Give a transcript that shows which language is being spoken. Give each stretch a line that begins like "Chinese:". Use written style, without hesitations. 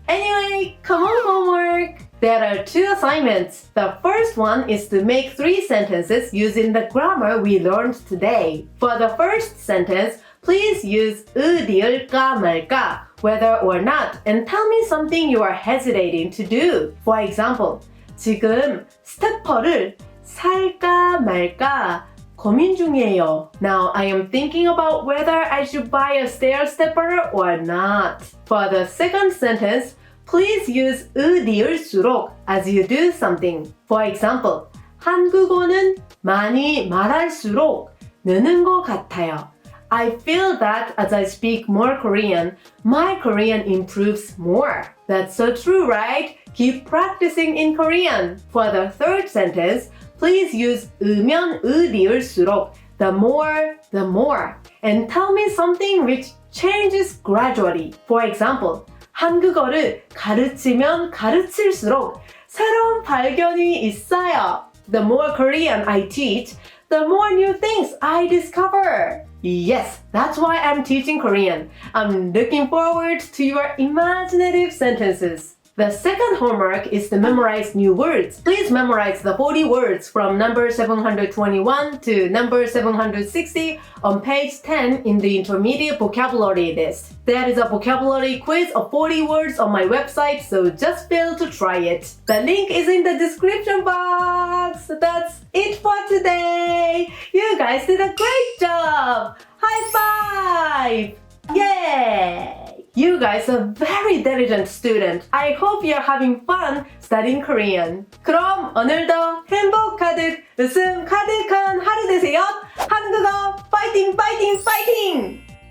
English: Anyway, come on homework! There are 2 assignments. The first one is to make 3 sentences using the grammar we learned today. For the first sentence, please use 리을까 말까, whether or not, and tell me something you are hesitating to do.
Korean: For example, 지금 스태퍼를 살까 말까 고민 중이에요.
English: Now I am thinking about whether I should buy a stair stepper or not. For the second sentence, please use 리을수록 as you do something.
Korean: For example, 한국어는 많이 말할수록 느는 것 같아요.
English: I feel that as I speak more Korean, my Korean improves more. That's so true, right? Keep practicing in Korean. For the third sentence, please use 으면 리을수록, the more, the more. And tell me something which changes gradually.
Korean: For example, 한국어를 가르치면 가르칠수록 새로운 발견이 있어요.
English: The more Korean I teach, the more new things I discover. Yes, that's why I'm teaching Korean. I'm looking forward to your imaginative sentences. The second homework is to memorize new words. Please memorize the 40 words from number 721 to number 760 on page 10 in the intermediate vocabulary list. There is a vocabulary quiz of 40 words on my website, so just fail to try it. The link is in the description box. That's it for today. You guys did a great job. High five! Yay! You guys are very diligent student. I hope you're having fun studying Korean.
Korean: 그럼 오늘도 행복 가득, 웃음 가득한 하루 되세요. 한국어 파이팅 파이팅 파이팅!